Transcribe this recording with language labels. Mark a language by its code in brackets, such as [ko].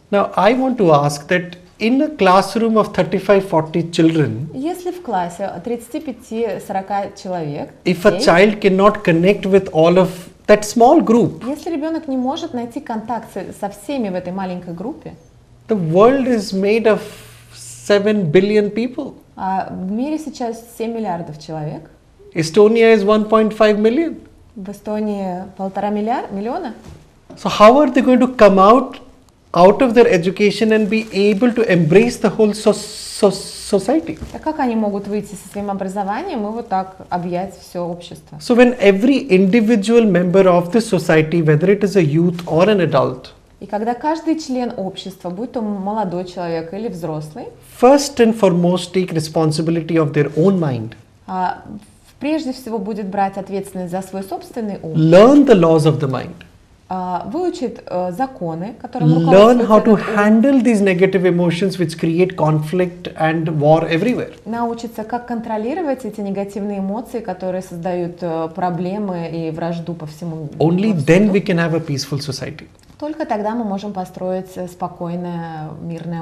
[en] Now, I want to ask that in a classroom of 35-40 children, [ru] Если в классе 35-40 человек, [en] if a [ru] детей, [en] child cannot connect with all of that small group, [ru] если ребенок не может найти контакт со всеми в этой маленькой группе, [en] the world is made of 7 billion people. [ru] а в мире сейчас 7 миллиардов человек, [en] Estonia is 1.5 million. [ru] в Эстонии 1,5 миллиона, [en] So how are they going to come out of their education and be able to embrace the whole society? [ru] так как они могут выйти со своим образованием и вот так объять все общество? [en] So when every individual member of the society, whether it is a youth or an adult, [ru] И когда каждый член общества, будь то молодой человек или взрослый, [en] first and foremost take responsibility of their own mind, [ru] прежде всего будет брать ответственность за свой собственный ум, [en] learn the laws of the mind, [ru] выучит законы, которым [en] learn how to [ru] руководствуется, [en] handle these negative emotions which create conflict and war everywhere. [ru] научится, как контролировать эти негативные эмоции, которые создают проблемы и вражду по всему миру. [en] Only then we can have a peaceful society [ru] Только тогда мы можем построить спокойное, мирное